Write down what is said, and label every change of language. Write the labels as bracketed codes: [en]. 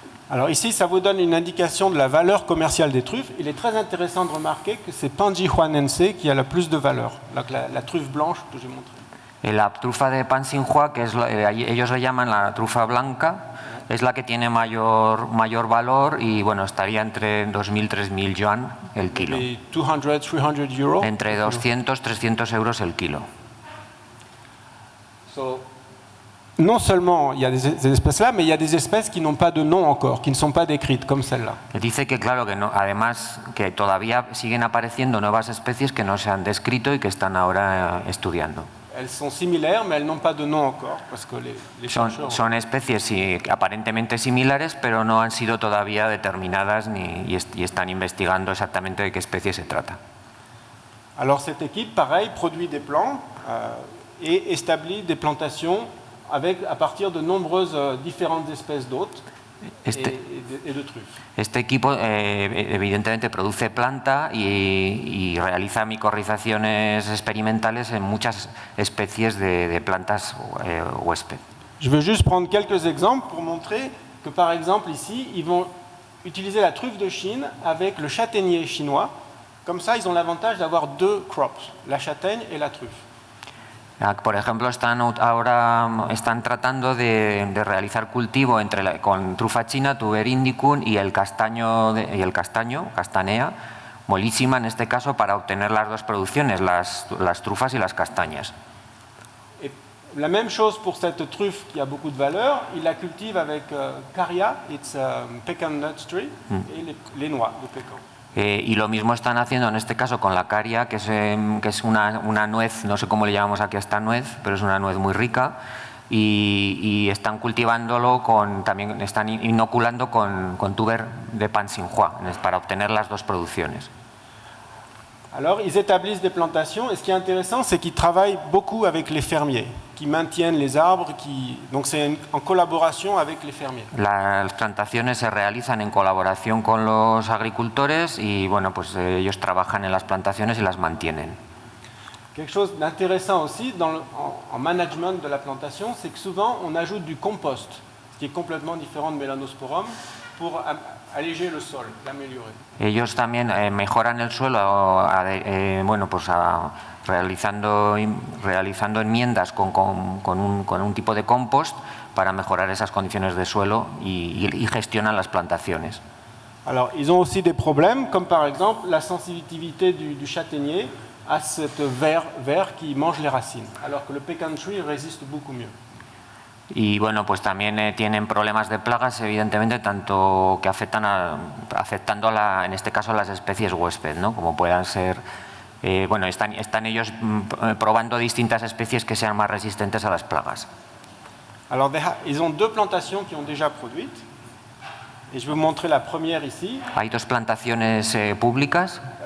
[fr] Alors ici, ça vous donne une indication de la valeur commerciale des truffes. Il est très intéressant de remarquer que c'est Panjihuanense qui a la plus de valeur, la truffe blanche que j'ai montrée. [es] La trufa de Panxinhua, que ellos le llaman la trufa blanca, es la que tiene mayor valor y bueno, estaría entre 2.000 y 3.000 yuan el kilo. 200, 300 euros. Entre 200 y 300 euros el kilo. [fr] Non seulement il y a des espèces là, mais il y a des espèces qui n'ont pas de nom encore, qui ne sont pas décrites, comme celle-là. [es] Dice que claro, que no, además que todavía siguen apareciendo nuevas especies que no se han descrito y que están ahora estudiando. [fr] Elles sont similaires, mais elles n'ont pas de nom encore, parce que les chercheurs... [es] Son especies aparentemente similares, pero no han sido todavía determinadas y están investigando exactamente de qué especie se trata. [fr] Alors cette équipe, pareil, produit des plants et établit des plantations à partir de nombreuses différentes espèces d'hôtes et de truffes. [es] Este equipo evidentemente produce planta y realiza micorrizaciones experimentales en muchas especies de plantas huésped. [fr] Je veux juste prendre quelques exemples pour montrer que par exemple ici, ils vont utiliser la truffe de Chine avec le châtaignier chinois. Comme ça, ils ont l'avantage d'avoir deux crops, la châtaigne et la truffe. [es] Por ejemplo, ahora están tratando de realizar cultivo con trufa china, Tuber indicum, y el castaño, castanea, molísima en este caso, para obtener las dos producciones, las trufas y las castañas. [fr] Et la même chose pour cette truffe qui a beaucoup de valeur, ils la cultivent avec Caria, [en] it's a pecan nut tree, [fr] et les noix de pécan. [es] Y lo mismo están haciendo en este caso con la caria, que es una nuez, no sé cómo le llamamos aquí a esta nuez, pero es una nuez muy rica, y están cultivándolo también están inoculando con tuber de Panxinhua para obtener las dos producciones. [fr] Alors, ils établissent des plantations, et ce qui est intéressant, c'est qu'ils travaillent beaucoup avec les fermiers, qui maintiennent les arbres, donc c'est en collaboration avec les fermiers. [es] Las plantaciones se realizan en colaboración con los agricultores y bueno, pues ellos trabajan en las plantaciones y las mantienen. [fr] Quelque chose d'intéressant aussi en management de la plantation, c'est que souvent on ajoute du compost, ce qui est complètement différent de Melanosporum, pour alléger le sol, l'améliorer. [es] Ellos también mejoran el suelo, bueno, pues realizando enmiendas con un tipo de compost para mejorar esas condiciones de suelo y gestionan las plantaciones. [fr] Alors, ils ont aussi des problèmes, comme par exemple la sensibilité du châtaignier à ce ver qui mange les racines, alors que le pecan tree résiste beaucoup mieux. [es] Y bueno, pues también tienen problemas de plagas, evidentemente, tanto que afectando en este caso a las especies huésped, ¿no? Como puedan ser, bueno, están ellos probando distintas especies que sean más resistentes a las plagas. [fr] Alors, ils ont deux plantations qui ont déjà produites, et je vais vous montrer la première ici. [es] Hay dos plantaciones públicas.